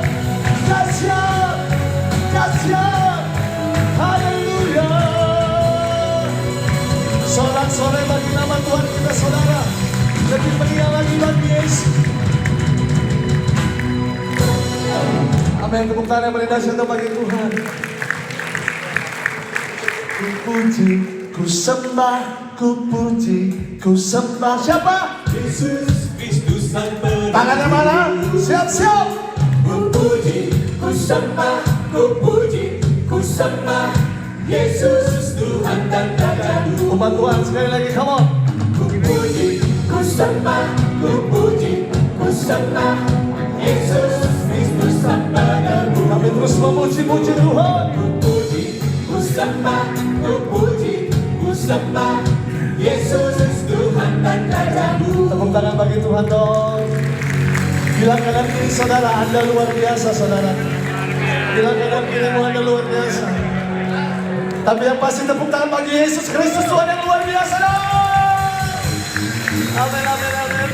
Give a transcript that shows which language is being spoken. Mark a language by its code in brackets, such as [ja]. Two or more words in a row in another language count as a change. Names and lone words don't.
[id] Dahsyat, dahsyat. Haleluya. Sorak-sorai bagi nama Tuhan kita saudara. Lebih meriah lagi bagi Yesus. Amin. Tepuk tangan yang paling dahsyat bagi Tuhan. Ku puji, ku sembah, ku puji, ku sembah. Siapa? Yesus Kristus Sang Penebus. Tangannya mana? Siap-siap. Ku puji, ku sembah, ku puji, ku sembah Yesus Tuhan dan Rajaku. Umat Tuhan sekali lagi, [en] come on. [id] Ku puji, ku sembah, ku puji, ku sembah Yesus Kristus Sang Penebus. Kami terus memuji-muji Tuhan. Ku puji, ku sembah, ku puji, ku sembah Yesus Tuhan dan Rajaku. Tepuk tangan bagi Tuhan dong. Bilang kanan kiri saudara, Anda luar biasa saudara. Bilang kanan kirimu, Anda luar biasa. Tapi yang pasti tepuk tangan bagi Yesus Kristus Tuhan yang luar biasa dong. Amin, amin, amin.